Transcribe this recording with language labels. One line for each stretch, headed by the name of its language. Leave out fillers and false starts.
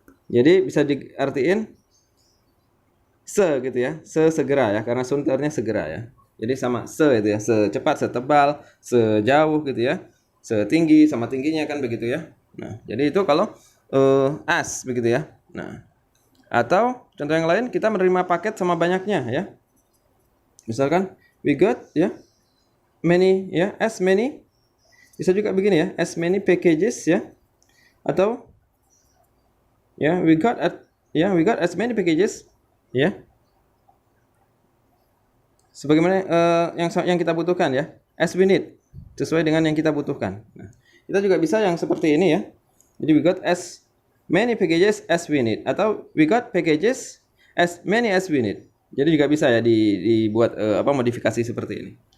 Indonesian: Jadi bisa diartiin gitu ya, sesegera ya, karena sunternya segera ya. Jadi sama itu ya, secepat, setebal, sejauh gitu ya, setinggi sama tingginya kan begitu ya. Nah, jadi itu kalau as begitu ya. Nah, atau contoh yang lain kita menerima paket sama banyaknya ya.
English: Misalkan we got ya many ya, as many.
Indonesian: Bisa juga begini ya,
English: as many packages
Indonesian: ya. Atau ya,
English: we got as many packages
Indonesian: ya. Sebagaimana yang kita butuhkan ya.
English: As we need,
Indonesian: sesuai dengan yang kita butuhkan. Nah, kita juga bisa yang seperti ini ya.
English: Jadi we got as many packages as we need, atau we got packages as many as we need.
Indonesian: Jadi juga bisa ya dibuat modifikasi seperti ini.